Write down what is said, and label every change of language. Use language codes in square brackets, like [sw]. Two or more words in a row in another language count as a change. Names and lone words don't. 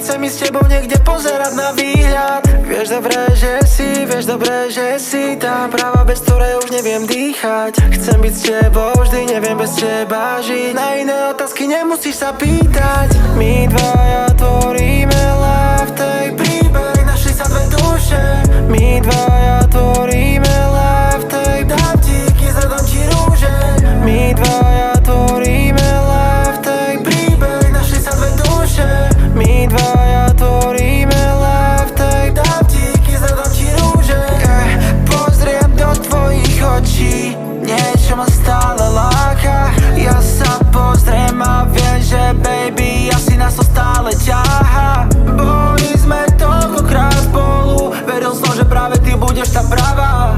[sk] Chcem ísť s tebou niekde pozerať na výhľad. Vieš dobre, že si tá práva, bez ktorej už neviem dýchať. Chcem byť s tebou vždy, neviem bez teba žiť. Na iné otázky nemusíš sa pýtať. My dvaja tvoríme [en] love take, [sk] príbeh, našli sa dve duše. My dvaja tvoríme [en] love take, [sk] dám ti kiss a dám ti rúže. My dvaja tvoríme [en] love take, [sk] príbeh, našli sa dve duše. My dvaja tvoríme [en] love take, [sk] dám ti kiss a dám ti rúže. Pozriem do tvojich očí, niečo ma stále láka. Ja sa pozriem a viem, že baby, asi nás to stále ťahá. Boli sme toľkokrát spolu, veril som, že práve ty budeš tá pravá.